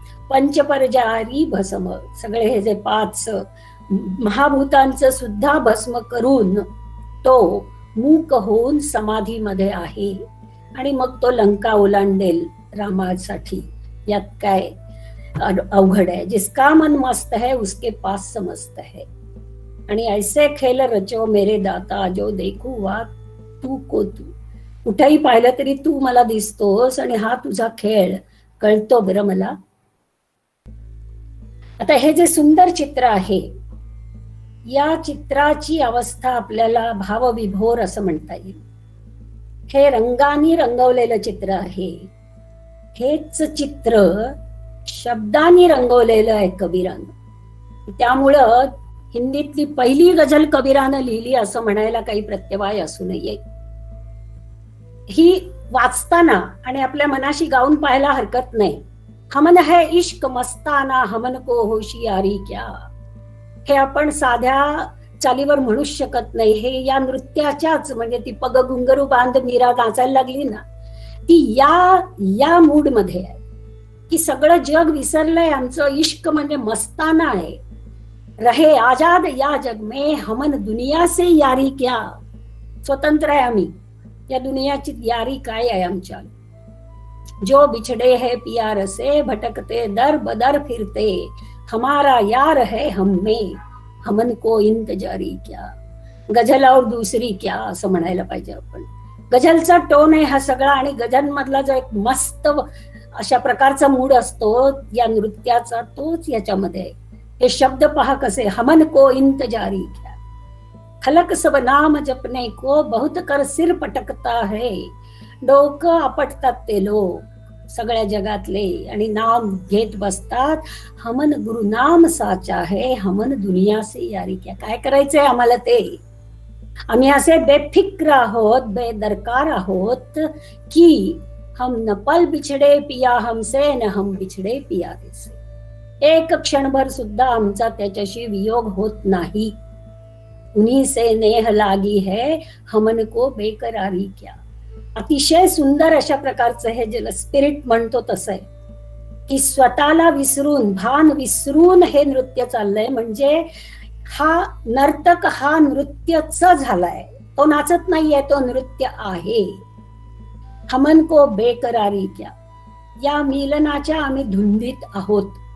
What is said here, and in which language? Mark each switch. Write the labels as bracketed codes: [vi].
[mr] पंचपरजारी भस्म, सगळे हे जे 5 महाभूतांचं सुद्धा भस्म करून तो मूक होऊन समाधीमध्ये आहे. आणि मग तो लंका ओलांडेल रामासाठी. यात काय अवघड आहे. [hi] जिसका मन मस्त है उसके पास समस्त है. आणि ऐसे खेल रचो मेरे दाता जो देखू वा तू को तू. [mr] कुठेही पाहिलं तरी तू मला दिसतोस आणि हा तुझा खेळ कळतो बरं मला. आता हे जे सुंदर चित्र आहे, या चित्राची अवस्था आपल्याला भावविभोर असं म्हणता येईल. हे रंगानी रंगवलेलं चित्र आहे. हेच चित्र शब्दांनी रंगवलेलं आहे कबीरानं. त्यामुळं हिंदीतली पहिली गझल कबीरानं लिहिली असं म्हणायला काही प्रत्यवाय असू नये. ही वाचताना आणि आपल्या मनाशी गाऊन पाहायला हरकत नाही. [hi] हमन है इश्क मस्ताना हमन को होशियारी क्या. [mr] हे आपण साध्या चालीवर म्हणूच शकत नाही. हे या नृत्याच्याच, म्हणजे ती पग घुंगरू बांध मीरा नाचायला लागली ना, ती या मूड मध्ये आहे की सगळं जग विसरलंय. आमचं इश्क म्हणजे मस्ताना आहे. [hi] रहे आजाद या जग में हमन दुनिया से यारी क्या. [mr] स्वतंत्र आहे आम्ही, या दुनियाची यारी काय आहे आमच्या. [hi] जो बिछड़े है प्यार से भटकते दर बदर फिरते हमारा यार है हम में हमन को इंतजारी क्या. [mr] गझल और दुसरी क्या असं म्हणायला पाहिजे आपण. गझलचा टोन आहे हा सगळा. आणि गझल मधला जो एक मस्त अशा प्रकारचा मूड असतो या नृत्याचा, तोच याच्यामध्ये आहे. हे शब्द पहा कसे. [hi] हमन को इंतजारी क्या, खलक सब नाम जपने को बहुत कर सिर पटकता है. [mr] डोकं आपटतात ते लोक सगळ्या जगातले आणि नाम घेत बसतात. [hi] हमन गुरु नाम साचा है हमन दुनिया से यारी क्या. [mr] काय करायचंय आम्हाला ते. आम्ही असे बेफिक्र आहोत, बेदरकार आहोत की [hi] हम न पल बिछडे पिया हमसे न हम बिछडे पिया से. [mr] एक क्षणभर सुद्धा आमचा त्याच्याशी वियोग होत नाही. [hi] उन्हीं से नेह लागी है हमन को बेकरारी क्या. [mr] अतिशय सुंदर अशा प्रकारचं हे जे स्पिरिट म्हणतो तसं आहे की स्वतःला विसरून, भान विसरून हे नृत्य चाललंय. म्हणजे हा नर्तक हा नृत्यच झालाय. तो नाचत नाहीये, तो नृत्य आहे. [hi] हमन को बेकरारी क्या, [mr] या मिलनाच्या आम्ही धुंदीत आहोत.